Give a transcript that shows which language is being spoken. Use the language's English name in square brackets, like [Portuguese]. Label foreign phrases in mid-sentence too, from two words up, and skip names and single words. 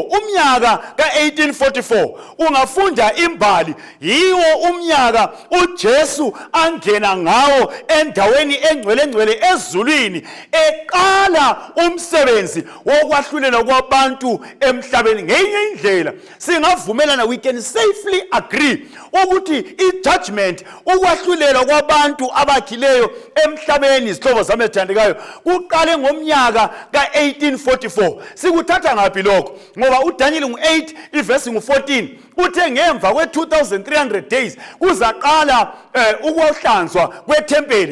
[Zulu] Umnyaka ka1844 ungafunda imbali, yiwo umnyaka uJesu angena ngawo endaweni engcwele ezulwini eqala umsebenzi wokwahlulela kwabantu emhlabeni. Ngenye indlela singavumelana, [English] we can safely agree [Zulu] ukuthi ijudgment, ukwahlulela kwabantu abakhileyo emhlabeni, isihlobo sami esithandekayo, kuqale ngomnyaka ka1844. Sikuthatha ngaphi lokho? Ngoba uDaniel 8 ivesi 14 uthe ngemva kwe2300 days kuzaqala ukuhlanzwa kwethempeli.